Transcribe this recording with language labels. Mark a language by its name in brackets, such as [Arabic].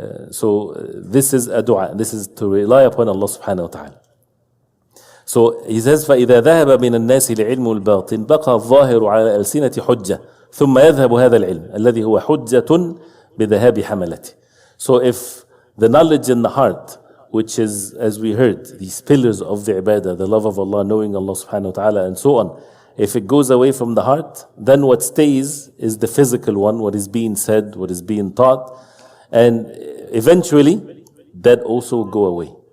[English] So this is a dua. This is to rely upon Allah subhanahu wa ta'ala. So he says [Arabic] فإذا ذهب من الناس لعلم الباطن بقى الظاهر على ألسنة حجة ثم يذهب هذا العلم الذي هو حجة بذهاب حملته. [English] So if the knowledge in the heart, which is, as we heard, these pillars of the ibadah, the love of Allah, knowing Allah subhanahu wa ta'ala, and so on, if it goes away from the heart, then what stays is the physical one, what is being said, what is being taught, and eventually that also will go away.